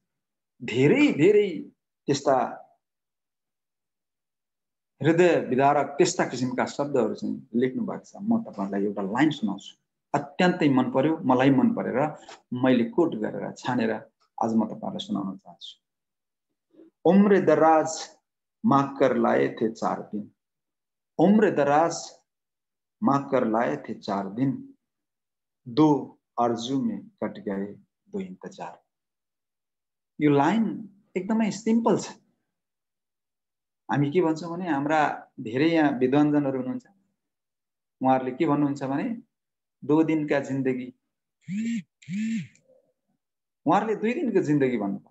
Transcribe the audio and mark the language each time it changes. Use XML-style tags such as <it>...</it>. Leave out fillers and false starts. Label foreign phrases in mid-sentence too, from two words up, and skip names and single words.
<ne>धेरै धेरै त्यस्ता हृदय विदारक त्यस्ता किसिमका शब्दहरू चाहिँ लेख्नु भएको छ। म तपाईहरुलाई एउटा लाइन सुनाउँछु, अत्यन्तै मन पर्यो, मलाई मन परेर मैले कोट गरेर छानेर आज म तपाईहरुलाई सुनाउन चाहन्छु।</ne> <ur>عمر دراز مانگ کر لائے تھے 4 دن، عمر دراز مانگ کر لائے تھے 4 دن، 2 آرزو میں کٹ گئے 2 انتظار.</ur> <ne>यो लाइन एकदमै सिम्पल छ। हामी के भन्छौं भने हाम्रा धेरै यहाँ विद्वानजनहरू हुनुहुन्छ, उहाँहरूले के भन्नुहुन्छ भने 2 दिनका जिन्दगी, उहाँहरूले 2 दिनको जिन्दगी भन्नुपर्छ।</ne>